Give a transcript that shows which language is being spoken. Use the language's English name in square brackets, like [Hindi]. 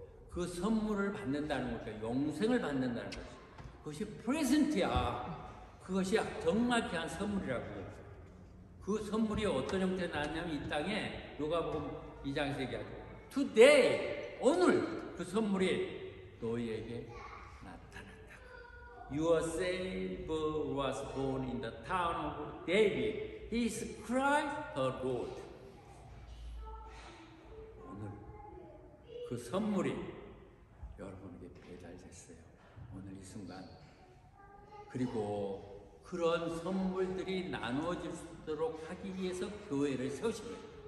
[Korean] 그 선물을 받는다는 거죠. 용생을 받는다는 거죠. 그것이 프레젠트야. 그것이 정말 귀한 선물이라고. 그 선물이 어떤 형태로 나왔냐면 이 땅에 누가복음 2장에서 얘기하죠. Today, 오늘 그 선물이 너희에게 나타났다. [English] Your Savior was born in the town of David. He is Christ the Lord. [Korean] 오늘 그 선물이 여러분에게 배달됐어요. 오늘 이 순간. 그리고 그런 선물들이 나누어질 수 있도록 하기 위해서 교회를 세우신 거예요.